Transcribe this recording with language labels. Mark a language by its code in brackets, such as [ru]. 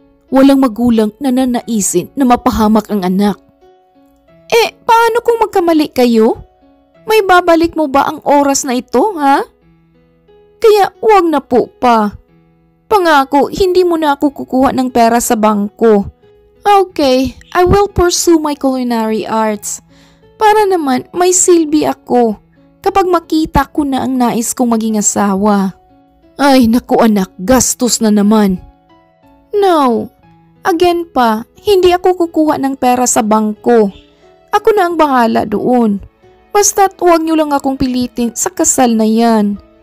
[tl] Walang magulang na nanaisin na mapahamak ang anak. Paano kung magkamali kayo? May babalik mo ba ang oras na ito, ha? Kaya wag na po pa. Pangako, hindi mo na ako kukuha ng pera sa bangko. [en] Okay, I will pursue my culinary arts. [tl] Para naman may silbi ako kapag makita ko na ang nais kong maging asawa. Ay, naku anak, gastos na naman. No, again pa, hindi ako kukuha ng pera sa bangko. Ako na ang bahala doon. Basta't huwag niyo lang akong pilitin sa kasal na yan.